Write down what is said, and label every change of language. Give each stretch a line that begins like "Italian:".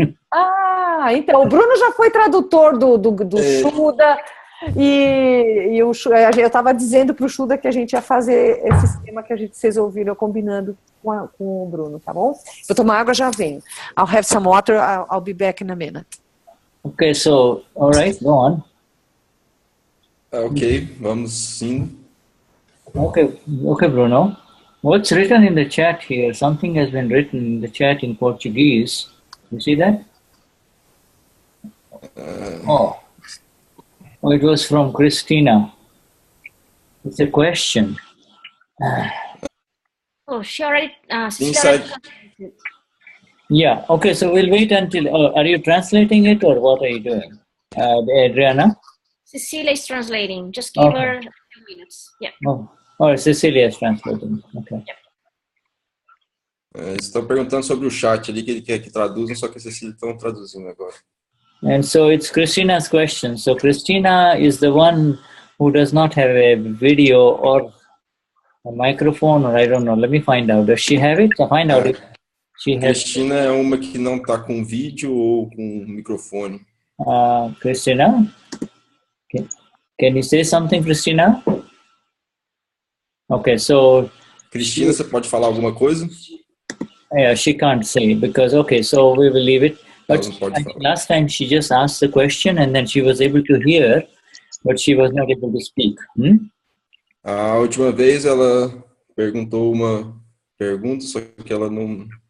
Portuguese: Ah, então, o Bruno já foi tradutor do Shuddha, e eu estava dizendo para o Shuddha que a gente ia fazer esse esquema que vocês ouviram combinando com o Bruno, tá bom? Vou tomar água, já venho.
English: I'll have some water, I'll be back in a minute. Okay, so, all right, go on.
Portuguese: Ok, vamos sim.
English: Okay, Bruno. What's written in the chat here? Something has been written in the chat in Portuguese. You see that? Oh, it was from Christina. It's a question. Oh, she already... Inside. Yeah, okay, so we'll wait until... are you translating it or what are you doing? Adriana? Cecilia is translating. Just give her a few minutes. Yeah. Oh, Cecilia is translating. Okay.
Portuguese: Estão perguntando sobre o chat ali, que ele quer que traduzam, só que a Cecília estão traduzindo agora.
English: And so it's Christina's question. So Christina is the one who does not have a video or a microphone, or I don't know. Let me find out. Does she have it? I'll find out if she has.
Portuguese: Cristina é uma que não está com vídeo ou com microfone.
English: Christina? Can you say something, Christina? Okay, so...
Portuguese: Cristina, você pode falar alguma coisa?
English: Yeah, she can't say because, okay, so we will leave it. But last time she just asked the question and then she was able to hear, but she was not able to speak.
Portuguese: A última vez ela perguntou uma pergunta, só que ela não...